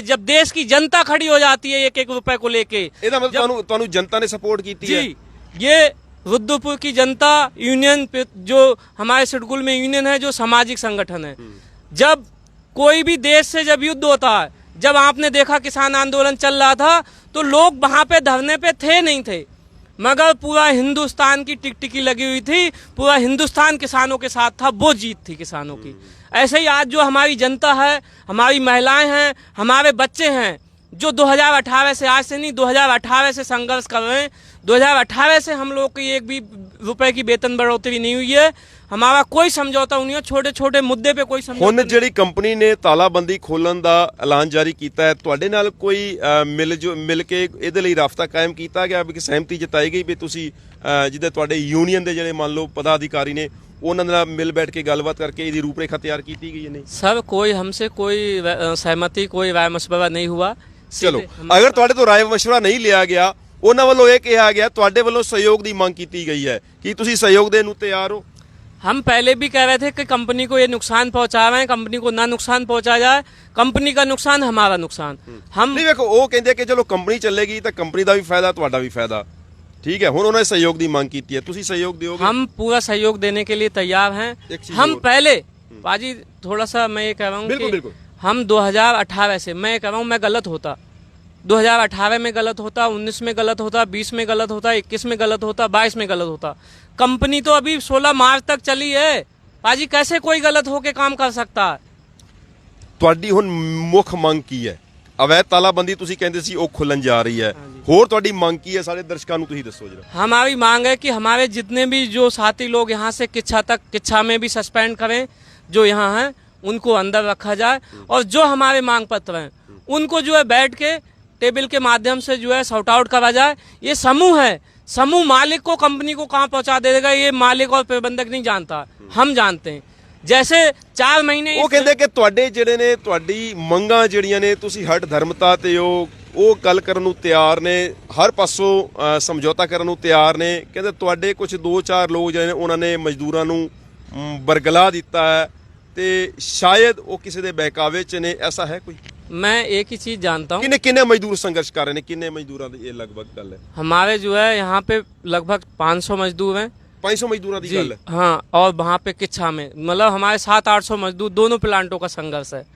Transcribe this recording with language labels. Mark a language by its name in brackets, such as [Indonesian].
[Hindi] जब देश की जनता खड़ी हो जाती है 1-1 रुपए को लेके, [Punjabi] ਇਹਦਾ ਮਤਲਬ ਤੁਹਾਨੂੰ ਜਨਤਾ ਨੇ ਸਪੋर्ट ਕੀਤੀ ਹੈ। [Hindi] जी, ये रुद्रपुर की जनता यूनियन, जो हमारे सिडकुल में यूनियन है, जो सामाजिक संगठन है, जब कोई भी देश से जब युद्ध होता है, जब आपने देखा किसान आंदोलन चल रहा था, तो लोग वहां पे धरने पे थे नहीं थे, मगर पूरा हिंदुस्तान की टिकटिकी लगी हुई थी, पूरा हिंदुस्तान किसानों के साथ था, वो जीत थी किसानों की। ऐसे ही आज जो हमारी जनता है, हमारी महिलाएं हैं, हमारे बच्चे हैं, जो 2018 से, आज से नहीं, 2018 से संघर्ष कर रहे हैं। 2018 से हम लोग की 1 भी रुपए की वेतन बढ़ोतरी नहीं हुई है, हमारा कोई समझौता नहीं है, छोटे छोटे मुद्दे पे कोई समझौता [Punjabi] ਹੁਣ [Hindi] नहीं। [Punjabi] ਜਿਹੜੀ ਕੰਪਨੀ ਨੇ ਤਾਲਾਬੰਦੀ ਖੋਲਣ ਦਾ ਐਲਾਨ ਜਾਰੀ ਕੀਤਾ ਹੈ, ਤੁਹਾਡੇ ਨਾਲ ਕੋਈ ਮਿਲ ਕੇ ਇਹਦੇ ਲਈ ਰਾਬਤਾ ਕਾਇਮ ਕੀਤਾ ਗਿਆ, ਵੀ ਸਹਿਮਤੀ ਜਤਾਈ ਗਈ ਵੀ ਤੁਸੀਂ ਜਿਹਦੇ ਤੁਹਾਡੇ ਯੂਨੀਅਨ ਦੇ ਜਿਹੜੇ ਮੰਨ ਲਓ ਪਦਾਧਿਕਾਰੀ ਨੇ ਉਹਨਾਂ ਨਾਲ ਮਿਲ ਬੈਠ ਕੇ ਗੱਲਬਾਤ ਕਰਕੇ ਇਹਦੀ ਰੂਪਰੇਖਾ ਤਿਆਰ ਕੀਤੀ ਗਈ ਹੈ? ਨਹੀਂ [Hindi] सर, कोई हमसे कोई सहमति, कोई राय मशवरा नहीं हुआ। [Punjabi] ਚਲੋ, [Hindi] सीधे हम- [Punjabi] ਅਗਰ ਤੁਹਾਡੇ ਤੋਂ ਰਾਏ ਮਸ਼ਵਰਾ ਨਹੀਂ ਲਿਆ ਗਿਆ, ਉਹਨਾਂ ਵੱਲੋਂ ਇਹ ਕਿਹਾ ਗਿਆ ਤੁਹਾਡੇ ਵੱਲੋਂ ਸਹਿਯੋਗ ਦੀ ਮੰਗ ਕੀਤੀ ਗਈ ਹੈ, ਕੀ ਤੁਸੀਂ ਸਹਿਯੋਗ ਦੇਣ ਨੂੰ ਤਿਆਰ ਹੋ? [Hindi] हम पहले भी कह रहे थे कि कंपनी को ये नुकसान पहुंचा रहे हैं, कंपनी को ना नुकसान पहुंचा जाए, कंपनी का नुकसान हमारा नुकसान। हम [Punjabi] ਨਹੀਂ ਵੇਖੋ, ਉਹ ਕਹਿੰਦੇ ਕਿ ਚਲੋ ਕੰਪਨੀ ਚੱਲੇਗੀ ਤਾਂ ਕੰਪਨੀ ਦਾ ਵੀ ਫਾਇਦਾ, ਤੁਹਾਡਾ ਵੀ ਫਾਇਦਾ, ਠੀਕ ਹੈ। ਹੁਣ ਉਹਨਾਂ ਨੇ ਸਹਿਯੋਗ ਦੀ ਮੰਗ ਕੀਤੀ ਹੈ, ਤੁਸੀਂ ਸਹਿਯੋਗ ਦਿਓਗੇ? [Hindi] हम पूरा सहयोग देने के लिए तैयार हैं। एक चीज हम और। पहले पाजी थोड़ा सा मैं ये कह रहा हूँ बिल्कुल, कि बिल्कुल। हम 2018 से, मैं ये कह रहा हूँ, मैं गलत होता, 2018 में गलत होता, 19 में गलत होता, 20 में गलत होता, 21 में गलत होता, 22 में गलत होता। कंपनी तो अभी 16 मार्च तक चली है पाजी, कैसे कोई गलत होके काम कर सकता है? [Punjabi] ਤੁਹਾਡੀ ਹੁਣ ਮੁੱਖ ਮੰਗ ਕੀ ਹੈ? ਅਵੈਧ ਤਾਲਾਬੰਦੀ ਤੁਸੀਂ ਕਹਿੰਦੇ ਸੀ ਉਹ ਖੁੱਲਣ ਜਾ ਰਹੀ ਹੈ, ਹੋਰ ਤੁਹਾਡੀ ਮੰਗ ਕੀ ਹੈ? ਸਾਰੇ ਦਰਸ਼ਕਾਂ ਨੂੰ ਤੁਸੀਂ ਦੱਸੋ ਜਰਾ। [Hindi] हमारी मांग है कि हमारे जितने भी जो साथी लोग यहाँ से किच्छा में भी सस्पेंड करें, जो यहाँ हैं उनको अंदर रखा जाए, और जो हमारे मांग पत्र हैं उनको जो है बैठ के टेबल के माध्यम से जो है सॉर्ट आउट करा जाए। ये समूह है, समूह मालिक को, कंपनी को कहाँ पहुंचा देगा ये मालिक और प्रबंधक नहीं जानता, हम जानते हैं। जैसे 4 महीने [Punjabi] ਉਹ ਕਹਿੰਦੇ ਕਿ ਤੁਹਾਡੇ ਜਿਹੜੇ ਨੇ, ਤੁਹਾਡੀ ਮੰਗਾਂ ਜਿਹੜੀਆਂ ਨੇ, ਤੁਸੀਂ ਹੱਡ ਧਰਮਤਾ ਤੇ ਉਹ ਗੱਲ ਕਰਨ ਨੂੰ ਤਿਆਰ ਨੇ, ਹਰ ਪਾਸੋਂ ਸਮਝੌਤਾ ਕਰਨ ਨੂੰ ਤਿਆਰ ਨੇ। ਕਹਿੰਦੇ ਤੁਹਾਡੇ ਕੁਝ 2-4 ਲੋਕ ਜਿਹੜੇ ਨੇ ਉਹਨਾਂ ਨੇ ਮਜ਼ਦੂਰਾਂ ਨੂੰ ਬਰਗਲਾ ਦਿੱਤਾ ਹੈ ਤੇ ਸ਼ਾਇਦ ਉਹ ਕਿਸੇ ਦੇ ਬਹਿਕਾਵੇ 'ਚ ਨੇ, ਐਸਾ ਹੈ ਕੋਈ? [Hindi] मैं एक ही चीज जानता हूँ, [Punjabi] ਕਿੰਨੇ ਮਜ਼ਦੂਰ ਸੰਘਰਸ਼ ਕਰ ਰਹੇ ਨੇ? ਕਿੰਨੇ ਮਜ਼ਦੂਰਾਂ ਦੀ ਇਹ ਲਗਭਗ ਗੱਲ ਹੈ? [Hindi] हमारे जो है यहाँ पे लगभग 500 मजदूर हैं। 500 मजदूरों की जी गल है? हाँ, और वहाँ पे किच्छा में मतलब हमारे 700-800 मजदूर, दोनों प्लांटों का संघर्ष है।